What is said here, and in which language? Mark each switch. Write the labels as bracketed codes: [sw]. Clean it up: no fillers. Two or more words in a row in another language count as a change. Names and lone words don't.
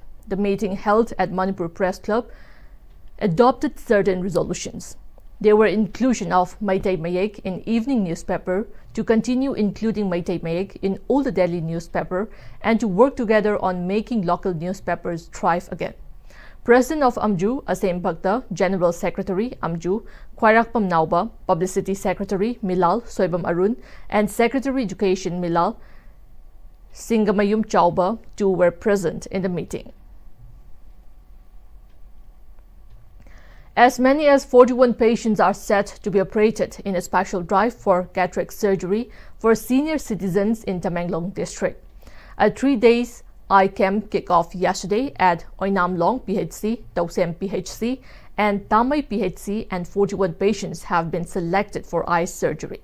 [en] The meeting held at Manipur Press Club adopted certain resolutions. There were inclusion of Meitei Mayek in evening newspaper, to continue including Meitei Mayek in all the daily newspaper, and to work together on making local newspapers thrive again. President of Amju, Asem Bhakta, General Secretary Amju, Khwairakpam Nauba, Publicity Secretary Milal, Soibam Arun, and Secretary Education Milal, Singamayum Chauba, too were present in the meeting. As many as 41 patients are set to be operated in a special drive for cataract surgery for senior citizens in Tamenglong district. A 3 days eye camp kicked off yesterday at Oinamlong PHC, Tausem PHC, and Tamai PHC, and 41 patients have been selected for eye surgery.